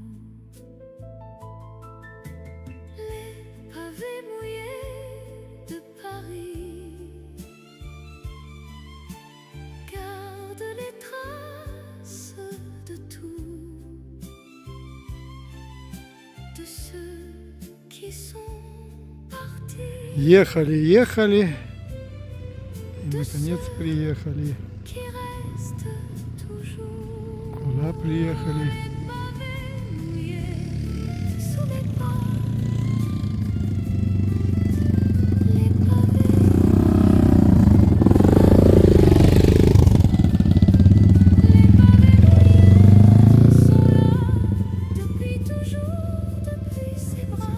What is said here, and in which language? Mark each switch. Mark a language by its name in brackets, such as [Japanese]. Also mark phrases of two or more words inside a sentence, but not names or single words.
[French] Les pavés mouillés de Paris garde les traces de tout, de ceux qui sont partis, [Russian] Ехали. И наконец приехали. [French] qui restent toujours. [Russian] Куда приехали? [French] Les pavés mouillés sous les pas, les pavés sont là depuis toujours, depuis ses bras.